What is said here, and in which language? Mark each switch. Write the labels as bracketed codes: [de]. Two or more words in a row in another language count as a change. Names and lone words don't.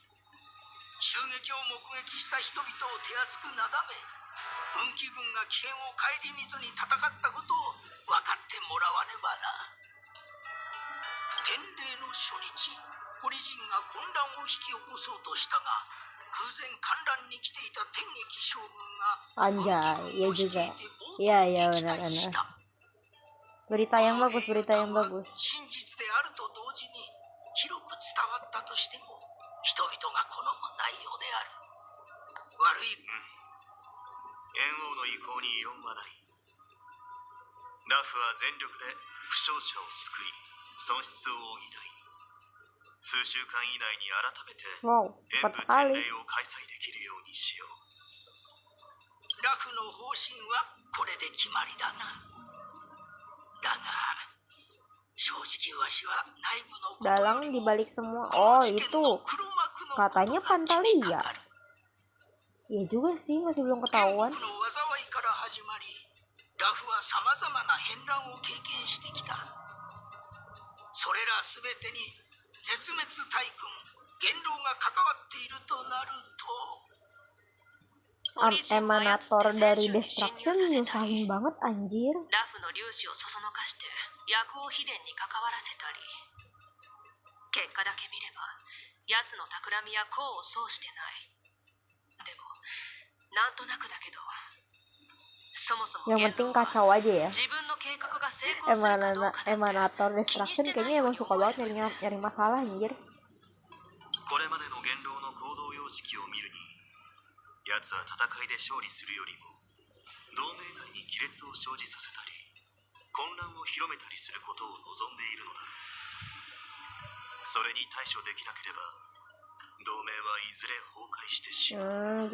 [ja] 襲撃を目撃した人々を手厚くなだめ、運気軍が危険を顧みずに戦ったことを分かってもらわねばな。天霊の初日、ポリ人が混乱を引き起こそうとしたが、偶然観覧に来ていた天撃将軍が [id] Anjay, ya juga. Iya, iya benar-benar. Berita yang bagus, berita yang bagus. [ja] 真実であると同時に広く伝わったとしても人々が好む内容である。悪い。燕王の意向に異論はない。ラフは全力で負傷者を救い、損失を補い、数週間以内に改めて [id] Wow, [ja] 演 [id] cepat [ja] 武 [id] sekali. [ja] 天霊を開催できるようにしよう。ラフの方針はこれで決まりだな。だが正直わしは内部のことよ [id] Dalang [ja] り [id] di [ja] も [id] balik semua. [ja] この [id] Oh [ja] 事件 [id] itu [ja] の黒幕のことが [id] katanya [ja] 気にか [id] Pantalia. [ja] かる。 [id] Iya juga sih, masih belum [ja] 元 [id] ketahuan. [ja] 国の災いから始まり、ラフはさまざまな変乱を経験してきた。それらすべてに絶滅大軍元老が関わっているとなると、 [id] Emanator dari Destruction nyusahin banget anjir. [ja] ラフの粒子をそそのかして薬王秘伝に関わらせたり、結果だけ見れば奴の企みや功を奏してない。でもなんとなくだけど、そもそも [id] Yang [ja] 元 [id] penting [ja] 老は [id] kacau aja ya. [ja] 自分の計画が成功するかどうかなんて [id] Emanator Destruction kayaknya emang suka banget nyari masalah anjir. [ja] これまでの元老の行動様式を見るに、奴は戦いで勝利するよりも同盟内に亀裂を生じさせたり混乱を広めたりすることを望んでいるのだろう。それに対処できなければ同盟はいずれ崩壊してしまう。